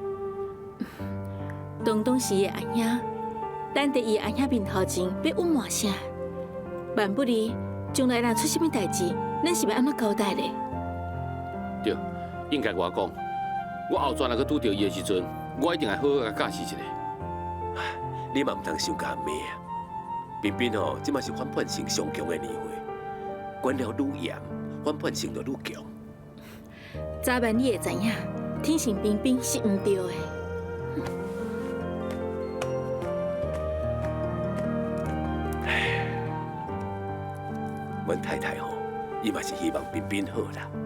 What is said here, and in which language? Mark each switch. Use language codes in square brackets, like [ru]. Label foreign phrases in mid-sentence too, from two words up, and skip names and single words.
[nan] 东东是伊的阿兄，咱伫伊的阿兄面头前要隐瞒啥？万不离将来若出什么代志，咱是要安怎交代咧？对，应该我讲，我后转来去拄到伊的时阵，我一定会好好甲教示一下。你嘛唔通伤甲骂啊！彬彬哦，即马是反叛性上强的年岁，管了愈严，反叛性就愈强。早晚你会知影，天性彬彬是毋对的。阮太太吼，伊嘛是希望彬彬好啦。